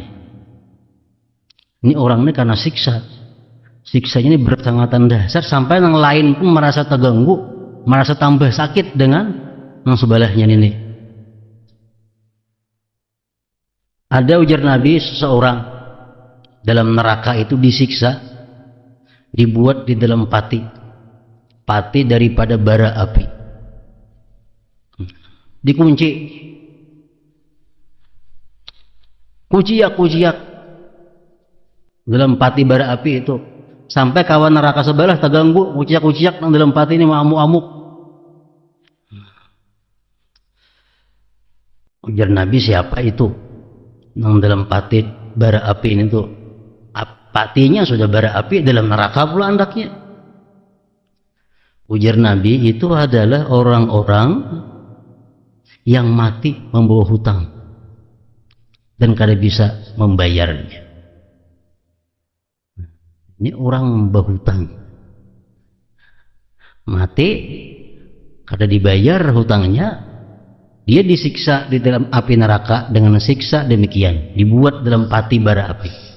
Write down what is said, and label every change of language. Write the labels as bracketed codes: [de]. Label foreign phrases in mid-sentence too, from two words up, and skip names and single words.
[id] Ini orang ini karena siksanya ini bersangatan dasar sampai yang lain pun merasa terganggu, merasa tambah sakit dengan yang sebelahnya ini. Ada ujar Nabi, seseorang dalam neraka itu disiksa, dibuat di dalam pati daripada bara api. Dikunci, kuciak dalam pati bara api itu, sampai kawan neraka sebelah terganggu, kuciak dalam pati ini amuk-amuk. Ujar Nabi, siapa itu yang dalam pati bara api ini tuh? Patinya sudah bara api, dalam neraka pula andaknya. Ujar Nabi, itu adalah orang-orang yang mati membawa hutang dan kada bisa membayarnya. Ini orang berhutang, mati kada dibayar hutangnya, dia disiksa di dalam api neraka dengan siksa demikian, dibuat dalam pati bara api.